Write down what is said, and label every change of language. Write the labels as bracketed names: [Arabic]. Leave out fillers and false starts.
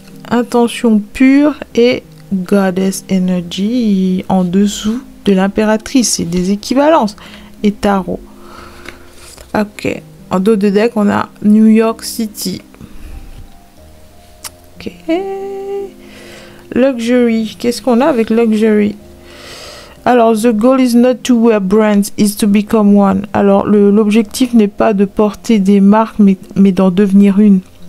[French] Intention pure et Goddess Energy en dessous de l'impératrice. C'est des équivalences. Et tarot. Ok. En dos de deck, on a New York City. [English] Ok. Luxury. [French] Qu'est-ce qu'on a avec Luxury? [English] Alors, the goal is not to wear brands, is to become one. [French] Alors, l'objectif n'est pas de porter des marques, mais d'en devenir une.